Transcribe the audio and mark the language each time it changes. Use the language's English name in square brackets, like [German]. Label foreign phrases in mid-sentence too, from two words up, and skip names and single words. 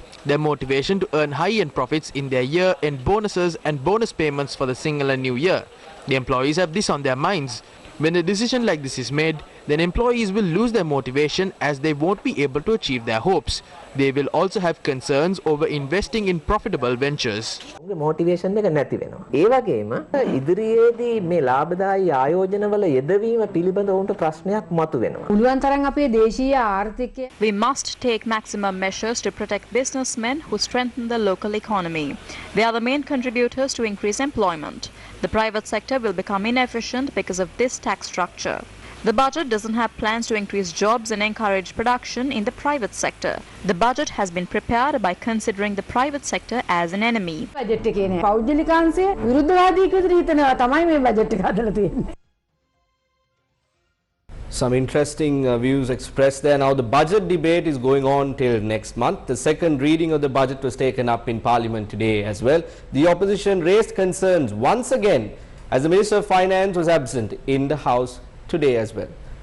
[English] Their motivation to earn high-end profits in their year-end bonuses and bonus payments for the Sinhala New Year. The employees have this on their minds. When a decision like this is made, then employees will lose their motivation as they won't be able to achieve their hopes. They will also have concerns over investing in profitable ventures. [Sinhala] Motivation එක නැති වෙනවා. ඒ වගේම ඉදිරියේදී මේ ලාභදායී ආයෝජනවල යෙදවීම පිළිබඳ උන්ට ප්‍රශ්නයක් මතුවෙනවා. පුළුවන් තරම් අපේ දේශීය ආර්ථිකය [English] We must take maximum measures to protect businessmen who strengthen the local economy. They are the main contributors to increase employment. The private sector will become inefficient because of this tax structure. The budget doesn't have plans to increase jobs and encourage production in the private sector. The budget has been prepared by considering the private sector as an enemy. [Sinhala] බජට් එකේ නේ පෞද්ගලිකාංශය විරුද්ධවාදී විදිහට හිතනවා තමයි මේ බජට් එක හදලා තියෙන්නේ. [English] Some interesting views expressed there. Now, the budget debate is going on till next month. The second reading of the budget was taken up in Parliament today as well. The opposition raised concerns once again as the Minister of Finance was absent in the House today as well.